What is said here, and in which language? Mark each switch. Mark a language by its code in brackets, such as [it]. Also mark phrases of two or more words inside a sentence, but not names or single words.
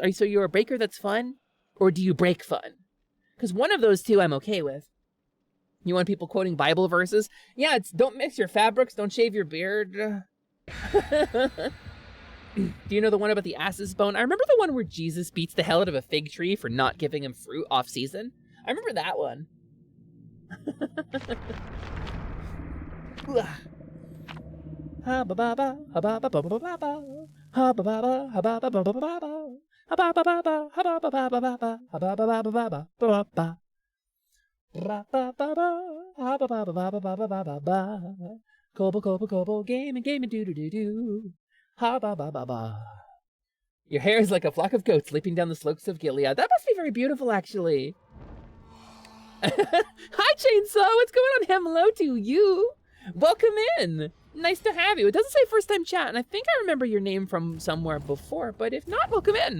[en] So you're a breaker that's fun, or do you break fun? Because one of those two I'm okay with. You want people quoting Bible verses? Yeah, it's don't mix your fabrics, don't shave your beard. Do you know the one about the ass's bone? I remember the one where Jesus beats the hell out of a fig tree for not giving him fruit off season. I remember that one. Ha ba ba ba ha ba ba ba ba ba ba ha ba ba ba ha ba ba ba ba ba ba ha ba ba ba ba ha ba ba ba ba ba ha ba ba ba ba ba ba ba. Ba ba ba ba ha ba ba ba ba ba ba ba ba ba. Kobo gaming doo doo doo doo. Ha ba ba ba ba. Your hair is like a flock of goats leaping down the slopes of Gilead. That must be very beautiful, actually. Hi, Chainsaw. What's going on? Hello to you. Welcome in. Nice to have you. It doesn't say first time chat, and I think I remember your name from somewhere before, but if not, welcome in.